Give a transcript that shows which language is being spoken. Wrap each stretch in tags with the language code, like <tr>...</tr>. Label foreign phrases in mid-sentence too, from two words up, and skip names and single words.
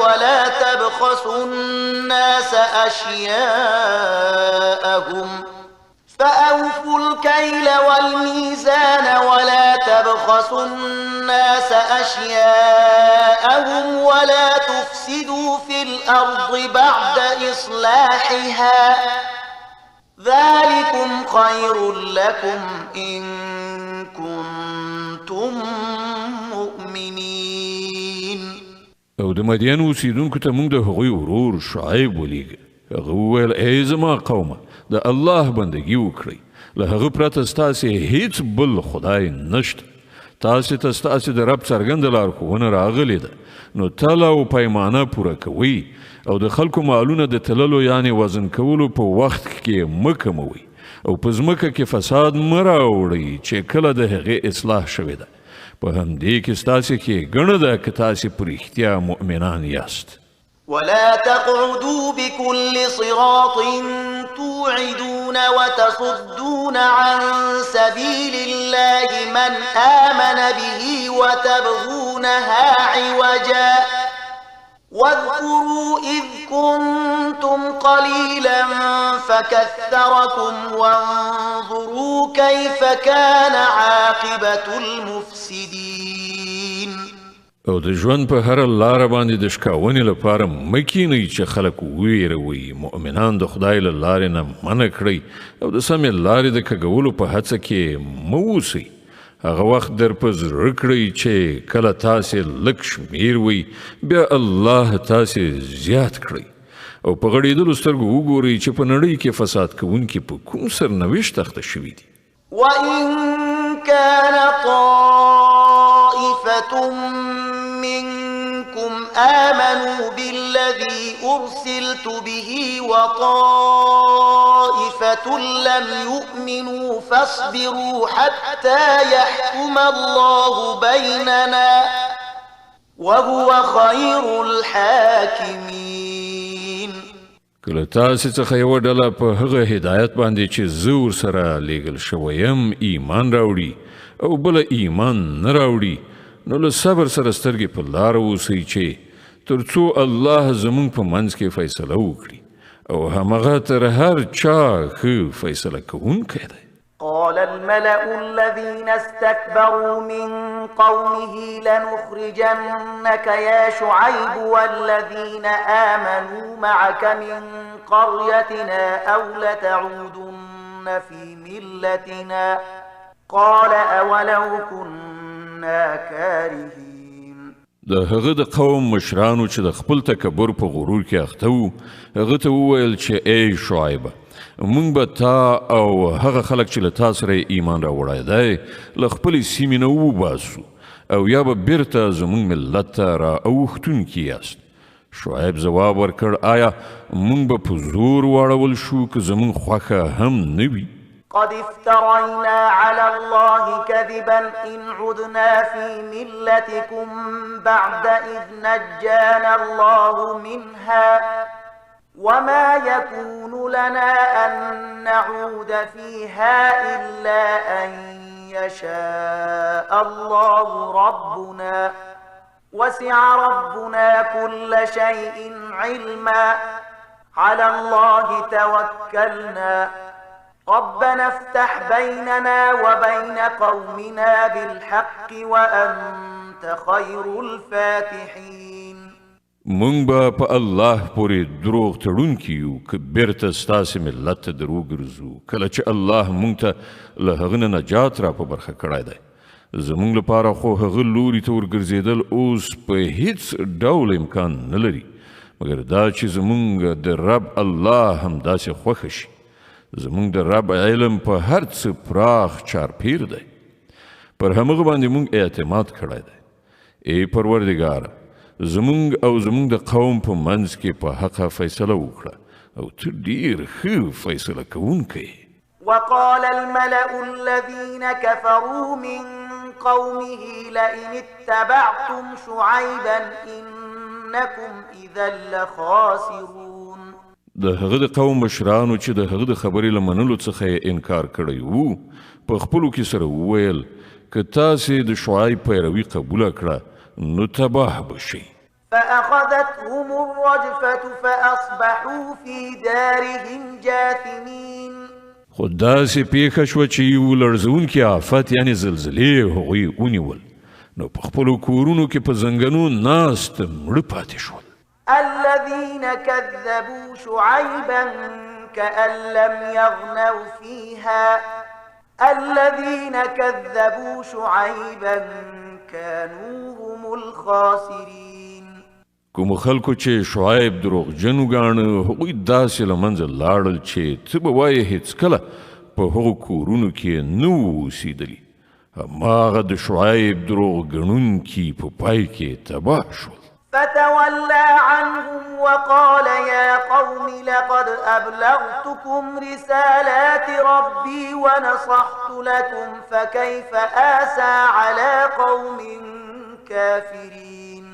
<ar>ولا تبخسوا الناس أشياءهم ولا تفسدوا في الأرض بعد إصلاحها ذلكم خير لكم إن كنتم مؤمنين.</ar> <ps>او د مدین اوسیدونکو ته موږ د هغوی ورور شعیب ولیږه. هغه وویل ای زما قومه د الله بندګي وکړئ، له هغه پرته ستاسې هیڅ بل خدای نشته. تاسې ته ستاسې د رب څرګنده لارښوونه راغلې ده، نو تله او پیمانه پوره کوئ او د خلکو مالونه د تللو یعنې وزن کولو په وخت کې مه کموئ او په ځمکه کې فساد مه راوړئ چې کله د هغې اصلاح شوې ده. په همدې کې ستاسې ښېګڼه ده که تاسې په رښتیا مؤمنان یاست.</ps> <ar>ولا تقعدوا بكل صراط توعدون وتصدون عن سبيل الله من آمن به وتبغونها عوجا واذكروا إذ كنتم قليلا فكثركم وانظروا كيف كان عاقبة المفسدين.</ar> <ps>او د ژوند په هر لار باندې د شکاونې لپاره مکینئ چې خلک ویروي. مؤمنان د خدای له لارې نه منع کړئ او د سمې لارې د کږولو په هڅه کې مه اوسئ. هغه وخت در په زړه کړئ چې کله تاسې لږ شمیر وئ بیا الله تاسې زیات کړئ او په غړېدلو سترګو وګورئ چې په نړۍ کې فساد کوونکي په کوم سرنوشت اخته شوي دي.</ps> <ar>وإن كان طائفة منكم آمنوا بالذي أرسلت به وطائفة لم يؤمنوا فاصبروا حتى يحكم الله بيننا وهو خير الحاكمين.</ar> <ps>کله تاسې څخه یوه ډله په هغه هدایت باندې چې زه ورسره لیږل شوی یم ایمان راوړي او بله ایمان نه راوړي، نو له صبر سره سترګې په لاره اوسئ چې تر څو الله زموږ په منځ کې فیصله وکړي او همغه تر هر چا ښه فیصله کوونکی دی.</ps> <ar>قال الملأ الذين استكبروا من قومه لنخرجنك يا شعيب والذين آمنوا معك من قريتنا أو لتعودن في ملتنا قال أولو كنا كارهين.</ar> <ps>د هغه د قوم مشرانو چې د خپل تکبر په غرور کې اخته وو هغه ته وویل چې ای شعیبه مونږ به تا او هغه خلک چې له تا سره ایمان راوړی دی له خپلې سیمې نه وباسو او یا به بیرته زموږ ملت ته را اوښتونکي یاست. شعیب ځواب ورکړ آیا مونږ به په زور واړول شو که زموږ خوښه هم نه وي؟</ps> <ar>قد افترينا على الله كذبا إن عدنا في ملتكم بعد إذ نجانا الله منها وما يكون لنا أن نعود فيها إلا أن يشاء الله ربنا وسع ربنا كل شيء علما على الله توكلنا ربنا افتح بيننا وبين قومنا بالحق وأنت خير الفاتحين.</ar> <ps>مونږ به په الله پورې دروغ تړونکي یو که بیرته ستاسې ملت ته در وګرځو کله چې الله مونږ ته له هغه نه نجات را په برخه کړی دی. زمونږ لپاره خو هغه لوري ته ورګرځېدل اوس په هیڅ ډول امکان نه لري مګر دا چې زمونږ د رب الله همداسې خوښه شي. زمونږ د رب علم په هر څه پراخ چارپیر دی پر همغه باندې مونږ اعتماد کړی دی ای پروردګاره زمونږ او زمونږ د قوم په منځ کې په حقه فیصله وکړه او ته ډېر ښه فیصله کوونکی</ps> <ar>وقال الملأ الذين كفروا من قومه لئن اتبعتم شعيبا إنكم إذا لخاسرون</ar> <ps>د هغه د قوم مشرانو چې د هغه د خبرې له منلو څخه یې انکار کړی وو په خپلو کې سره وویل که تاسې د شعیب پیروي قبوله کړه نو تباه بشئ</ps> <ar>فأخذتهم الرجفة فأصبحوا في دارهم جاثمين</ar> <ps>خو داسې پیښه شوه چې یو لړزونکي آفت یعنې زلزلې هغوی ونیول نو په خپلو کورونو کې په زنګنو ناست مړه پاتې شول</ps> <ar>الذين كذبوا شعيبا كأن لم يغنوا فيها الذين كذبوا شعيبا كانوا هم الخاسرين</ar> <ps>کوم خلکو چې شعیب دروغجن وګاڼه هغوی داسې له منځه لاړل چې ته به وایې هېڅکله په هغو کورونو کې نه وو اوسېدلي هماغه د شعیب دروغ ګڼونکي په پای کې تباه شول</ps> <ar>فتولى عنهم وقال يا قوم لقد أبلغتكم رسالات ربي ونصحت لكم فكيف آسى على قوم كافرين</ar>